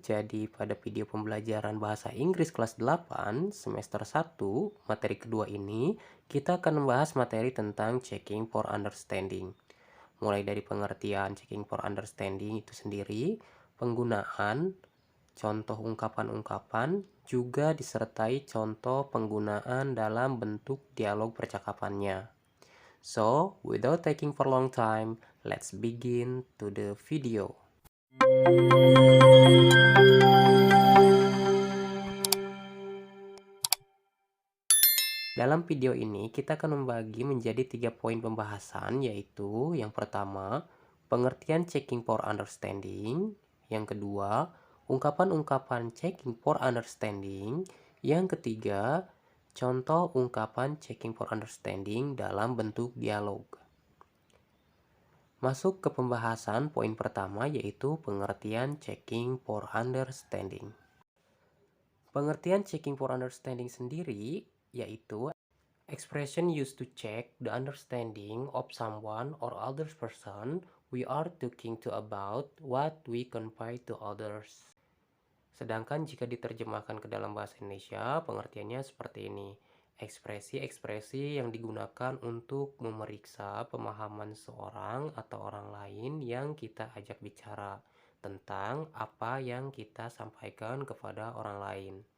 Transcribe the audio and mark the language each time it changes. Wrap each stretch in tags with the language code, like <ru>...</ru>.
<id>Jadi pada video pembelajaran bahasa Inggris kelas 8 semester 1 materi kedua ini, kita akan membahas materi tentang checking for understanding. Mulai dari pengertian checking for understanding itu sendiri, penggunaan, contoh ungkapan-ungkapan, juga disertai contoh penggunaan dalam bentuk dialog percakapannya.</id> <en>So, without taking for long time, let's begin to the video.</en> <id>Dalam video ini kita akan membagi menjadi 3 poin pembahasan, yaitu yang pertama, pengertian checking for understanding, yang kedua, ungkapan-ungkapan checking for understanding, yang ketiga, contoh ungkapan checking for understanding dalam bentuk dialog. Masuk ke pembahasan poin pertama, yaitu pengertian checking for understanding. Pengertian checking for understanding sendiri yaitu</id> <en>expression used to check the understanding of someone or other person we are talking to about what we convey to others.</en> <id>Sedangkan jika diterjemahkan ke dalam bahasa Indonesia, pengertiannya seperti ini. Ekspresi-ekspresi yang digunakan untuk memeriksa pemahaman seorang atau orang lain yang kita ajak bicara tentang apa yang kita sampaikan kepada orang lain.</id>